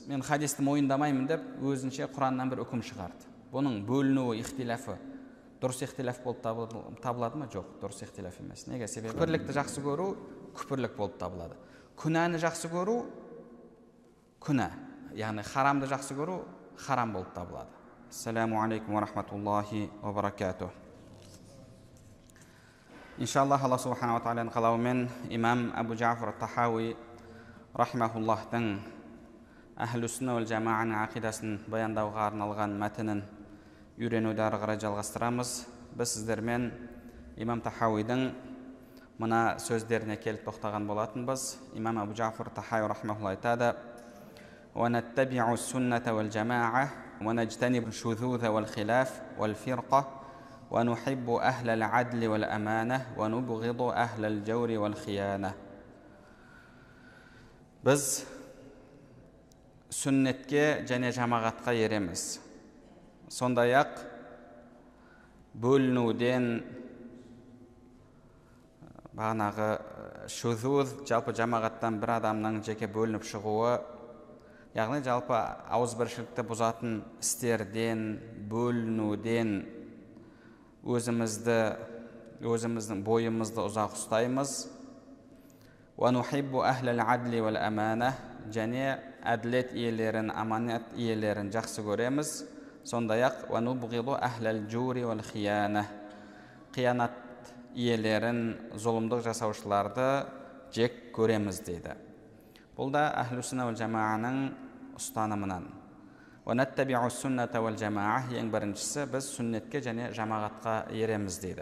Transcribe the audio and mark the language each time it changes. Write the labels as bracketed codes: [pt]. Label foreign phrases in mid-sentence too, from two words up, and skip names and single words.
[kk] Мен хадисті мойындамаймын деп өзінше Құраннан бір үкім шығарды. Бұның бөлінуі, ихтилафы дұрыс ихтилаф болып табылады ма? Жоқ, дұрыс ихтилаф емес. Неге? Себебі күпірлікті жақсы көру күпірлік болып табылады. Күнәні жақсы көру күнә, яғни харамды жақсы көру харам болып табылады. [ar] السلام عليكم ورحمة الله وبركاته. [kk] Иншаллах, Алла субхана ва тағаланың қалауымен имам Абу Джафар ат-Тахауи рахимахуллахтың Әхлү-сүнна уәл жамааның ақидасын баяндауға арналған мәтінін үйренуді ары қарай жалғастырамыз. Біз сіздермен имам Тахауидің мына сөздеріне келіп тоқтаған болатынбыз. Имам Абу Джафар ат-Тахауи рахимахуллах айтады: [ar] "ونتبع السنة والجماعة ونجتنب الشذوذ والخلاف والفرقة ونحب أهل العدل والأمانة ونبغض أهل الجور والخيانة." [kk] Біз сүннетке және жамағатқа ереміз. Сондай-ақ бөлінуден, бағанағы шузуз, жалпы жамағаттан бір адамның жеке бөлініп шығуы, яғни жалпы ауызбіршілікті бұзатын істерден, бөлінуден өзіміздің бойымызды ұзақ ұстаймыз. [ar] ونحب أهل العدل والأمانة, [kk] және әділет иелерін, аманат иелерін жақсы көреміз. Сондай-ақ [ar] ونبغض أهل الجور والخيانة, [kk] қиянат иелерін, зұлымдық жасаушыларды жек көреміз дейді. Бұл да Әхлү-сүнна уәл жамааның ұстанымынан. [ar] ونتبع السنة والجماعة, [kk] ең біріншісі біз сүннетке және жамағатқа ереміз дейді.